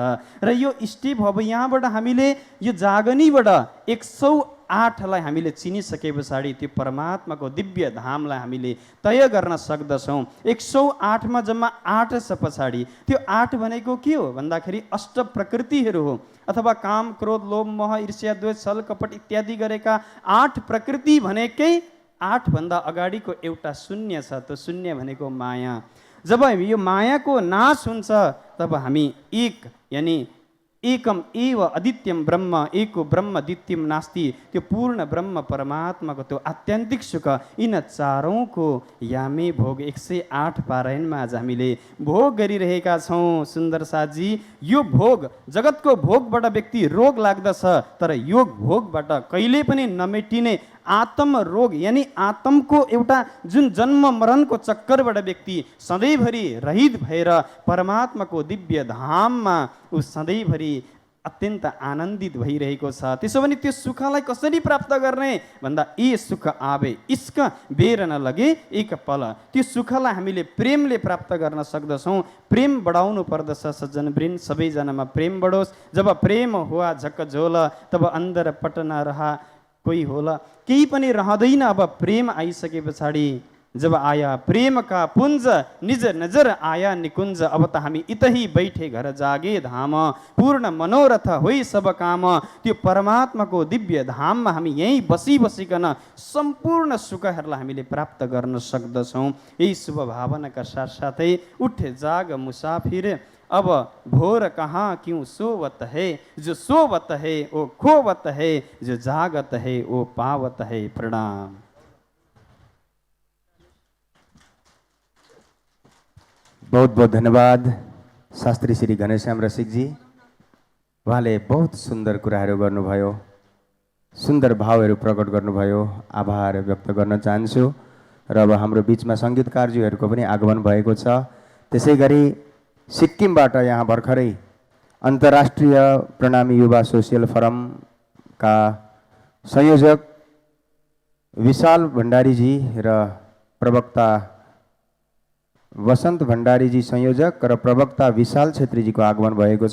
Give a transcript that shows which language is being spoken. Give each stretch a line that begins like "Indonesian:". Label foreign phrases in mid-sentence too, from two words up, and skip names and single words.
Nepali: र यो स्टेप अब यहाँबाट हामीले यो जागनीबाट 108लाई हामीले चिनिसके पछाडि त्यो परमात्माको दिव्य धामलाई हामीले तय गर्न सक्दछौँ। 108मा जम्मा 8 छ पछाडि। त्यो 8 भनेको के हो भन्दाखेरि अष्ट प्रकृतिहरू हो, अथवा काम क्रोध लोभ मोह ईर्ष्या द्वेष छल कपट इत्यादि गरेका 8 प्रकृति भनेकै 8 भन्दा अगाडिको एउटा शून्य छ। त्यो शून्य भनेको माया। जब यो मायाको नाश हुन्छ तब हामी एक,
Sanskrit: यानि एकम एव अद्वितीयम ब्रह्म, एको ब्रह्म द्वितीयम नास्ति,
Nepali: त्यो पूर्ण ब्रह्म परमात्माको त्यो आत्यन्तिक सुख, यिन चारौँको यामे भोग 108 पारायणमा आज हामीले भोग गरिरहेका छौँ। सुन्दर साथजी, यो भोग, जगतको भोगबाट व्यक्ति रोग लाग्दछ, तर यो भोगबाट कहिले पनि नमेटिने आत्म रोग, यानि आत्मको एउटा जुन जन्म मरणको चक्करबाट व्यक्ति सधैँभरि रहित भएर परमात्माको दिव्य धाममा ऊ सधैँभरि अत्यन्त आनन्दित भइरहेको छ। त्यसो भने त्यो सुखलाई कसरी प्राप्त गर्ने भन्दा
Hindi: ए सुख आवे इस्क बेर नलगे एक पल।
Nepali: त्यो सुखलाई हामीले प्रेमले प्राप्त गर्न सक्दछौँ। प्रेम बढाउनु पर्दछ सज्जनवृन्द, सबैजनामा प्रेम बढोस्।
Hindi: जब प्रेम हुआ झक झोल तब अन्दर पटना रहा कोही
Nepali: होला, केही पनि रहँदैन। अब प्रेम आइसके पछाडि
Hindi: जब आया प्रेम का पुंज, निज नजर आया निकुंज।
Nepali: अब त हामी
Hindi: इतही बैठे घर जागे धाम, पूर्ण मनोरथ होइ सब काम।
Nepali: त्यो परमात्माको दिव्य धाममा हामी यहीँ बसिकन सम्पूर्ण सुखहरूलाई हामीले प्राप्त गर्न सक्दछौँ। यही शुभ भावनाका साथसाथै
Hindi: उठे जाग मुसाफिर, अब भोर कहाँ क्यों सोवत है, जो सोवत है वो खोवत है, जो जागत है वो पावत है।
Nepali: प्रणाम। बहुत बहुत धन्यवाद शास्त्री श्री घनश्याम रसिकजी। उहाँले बहुत सुन्दर कुराहरू गर्नुभयो, सुन्दर भावहरू प्रकट गर्नुभयो। आभार व्यक्त गर्न चाहन्छु। र अब हाम्रो बिचमा सङ्गीतकारज्यूहरूको पनि आगमन भएको छ। त्यसै गरी सिक्किमबाट यहाँ भर्खरै अन्तर्राष्ट्रिय प्रणामी युवा सोसियल फोरमका संयोजक विशाल भण्डारीजी र प्रवक्ता वसन्त भण्डारीजी संयोजक र प्रवक्ता विशाल छेत्रीजीको आगमन भएको छ।